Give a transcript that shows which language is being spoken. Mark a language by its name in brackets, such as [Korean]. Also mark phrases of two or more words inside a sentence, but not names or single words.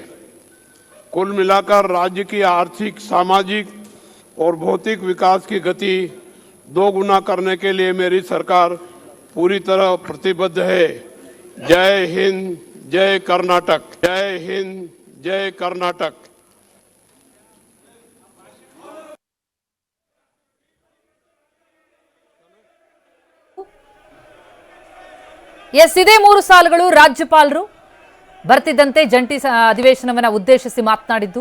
[Hindi] कुल मिलाकर राज्य की आर्थिक, सामाजिक और भौतिक विकास की गति दोगुना करने के लिए मेरी सरकार पूरी तरह प्रतिबद्ध है। जय हिंद, जय कर्नाटक। जय हिंद, जय कर्नाटक। [Kannada] ಇದೇ 3 ಸಾಲುಗಳು ರಾಜ್ಯಪಾಲರು ಬರ್ತಿದ್ದಂತೆ ಜಂಟಿ ಅಧಿವೇಶನವನ್ನ ಉದ್ದೇಶಿಸಿ ಮಾತನಾಡಿದ್ದು.